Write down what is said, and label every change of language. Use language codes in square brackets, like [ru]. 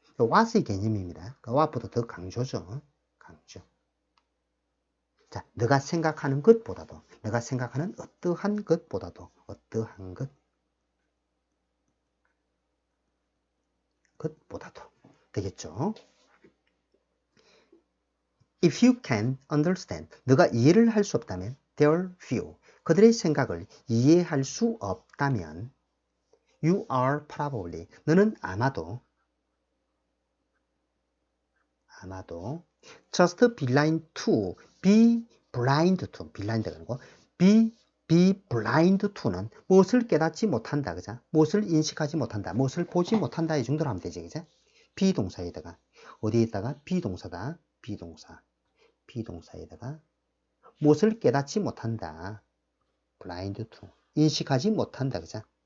[ko] what의 개념입니다. what보다 더 강조죠. 강조. 자, 너가 생각하는 것보다도, 너가 생각하는 어떠한 것보다도, 어떠한 것보다도 되겠죠. [en] If you can understand, [ko] 너가 이해를 할 수 없다면, [en] their view, [ko] 그들의 생각을 이해할 수 없다면, [en] you are probably, [ko] 너는 아마도 [en] just blind to, be [ko] blind to, blind가 아니고 [en] be blind to [ko] 는 무엇을 깨닫지 못한다, 그죠? 무엇을 인식하지 못한다, 무엇을 보지 못한다 이 정도로 하면 되지, 그죠? 비동사에다가 어디에다가 비동사다, 비동사에다가 무엇을 깨닫지 못한다, [en] blind to, [ko] 인식하지 못한다, 그죠?